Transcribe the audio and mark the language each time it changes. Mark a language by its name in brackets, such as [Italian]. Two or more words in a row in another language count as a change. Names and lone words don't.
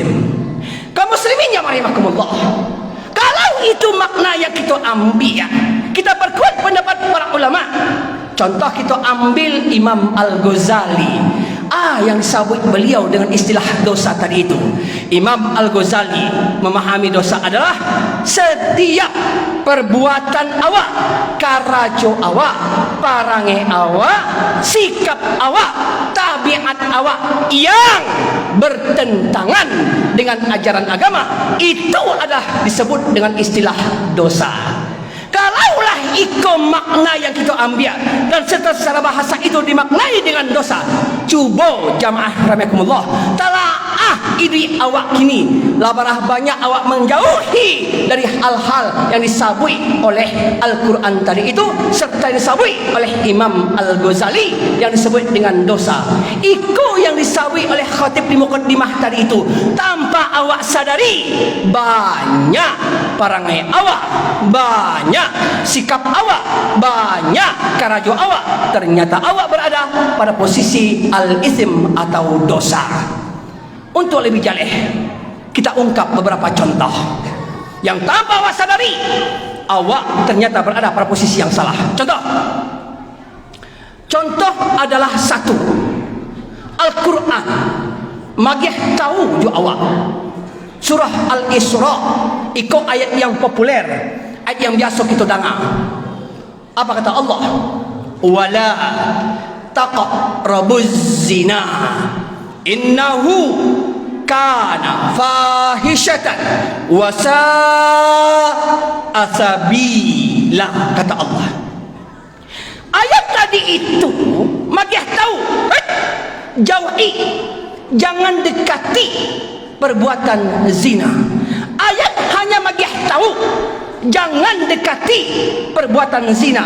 [Indonesian] Kaum muslimin jamaah rahimakumullah, kalau itu makna yang kita ambil, kita perkuat pendapat para ulama. Contoh kita ambil Imam Al-Ghazali, yang disebut beliau dengan istilah dosa tadi itu. Imam Al-Ghazali memahami dosa adalah setiap perbuatan [Minangkabau] awak, karajo awak, parangai awak, sikap awak, tabiat awak [Indonesian] yang bertentangan dengan ajaran agama, itu adalah disebut dengan istilah dosa. Kalaulah itu makna yang kita ambil dan secara bahasa itu dimaknai dengan dosa, cuba jamaah rahimakumullah, [Minangkabau] talaah ini awak kini labarah banyak awak [Indonesian] menjauhi dari hal-hal yang disabui oleh Al-Quran tadi itu, serta disabui oleh Imam Al-Ghazali yang disebut dengan dosa. Itu yang disabui oleh khatib di muqaddimah tadi itu, tanpa awak sadari [Minangkabau] banyak parangai awak, [Indonesian] banyak sikap awak, [Minangkabau] banyak karajo awak, [Indonesian] ternyata awak berada pada posisi al-ism atau dosa. Untuk lebih jaleh, kita ungkap beberapa contoh yang tanpa awak sadari awak ternyata berada pada posisi yang salah. Contoh adalah satu, Al-Quran [Minangkabau] magih tahu ju awak [Indonesian] surah Al-Isra, ikut ayat yang populer, ayat yang biasa kita dengar. Apa kata Allah? [Arabic] Wala taqrabuz zina innahu kana fahishatan wa sa'a sabila, [Indonesian] kata Allah. Ayat tadi itu [Minangkabau] magih tahu, [Indonesian] jauhi, jangan dekati perbuatan zina. Ayat hanya [Minangkabau] magih tahu [Indonesian] jangan dekati perbuatan zina.